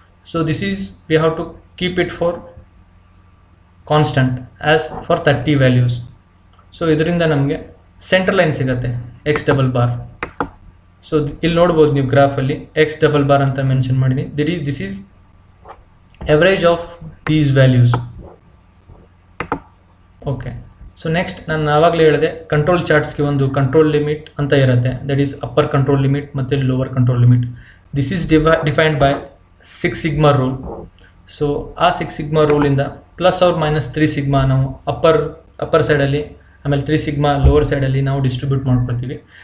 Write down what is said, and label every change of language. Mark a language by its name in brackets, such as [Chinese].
[English] So this is we have to keep it for constant as for 30 values. [Kannada] So ಇದರಿಂದ ನಮಗೆ central line ಸಿಗುತ್ತೆ X double bar. So ಇಲ್ಲಿ ನೋಡ್ಬೋದು ನೀವು ಗ್ರಾಫಲ್ಲಿ X double bar ಅಂತ mention ಮಾಡಿದ್ದೀನಿ. [English] This is average of these values. Okay. [Kannada] So next ನಾನು ಆವಾಗಲೇ ಹೇಳಿದೆ ಕಂಟ್ರೋಲ್ ಚಾರ್ಟ್ಸ್ಗೆ ಒಂದು ಕಂಟ್ರೋಲ್ ಲಿಮಿಟ್ ಅಂತ ಇರುತ್ತೆ, that is upper control limit ಮತ್ತು lower control limit. [English] This is defined by 6 sigma rule. [Kannada] So ಆ 6 sigma ರೂಲಿಂದ plus R minus 3 sigma ನಾವು upper ಸೈಡಲ್ಲಿ, ಆಮೇಲೆ 3 ಸಿಗ್ಮಾ ಲೋವರ್ ಸೈಡಲ್ಲಿ ನಾವು ಡಿಸ್ಟ್ರಿಬ್ಯೂಟ್ ಮಾಡ್ಕೊಳ್ತೀವಿ.